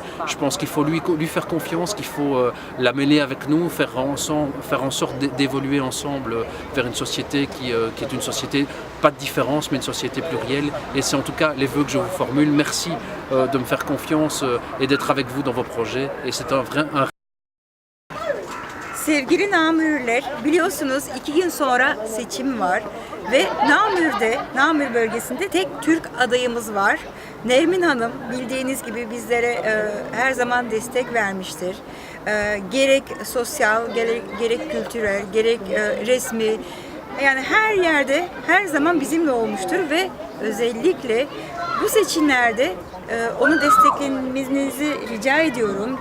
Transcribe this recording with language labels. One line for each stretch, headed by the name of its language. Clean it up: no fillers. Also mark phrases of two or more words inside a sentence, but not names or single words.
French: Je pense qu'il faut lui faire confiance, qu'il faut la mêler avec nous, faire en sorte d'évoluer ensemble vers une société qui est une société, pas de différence, mais une société plurielle. Et c'est en tout cas les vœux que je vous formule. Merci de me faire confiance et d'être avec vous dans vos projets. Et c'est un vrai...
Turkish: Sevgili Namürler, biliyorsunuz 2 gün sonra seçim var ve Namür bölgesinde tek Türk adayımız var. Nermin Hanım bildiğiniz gibi bizlere her zaman destek vermiştir. Gerek sosyal, gerek kültürel, gerek resmi, yani her yerde her zaman bizimle olmuştur ve özellikle bu seçimlerde onu desteklemenizi rica ediyorum.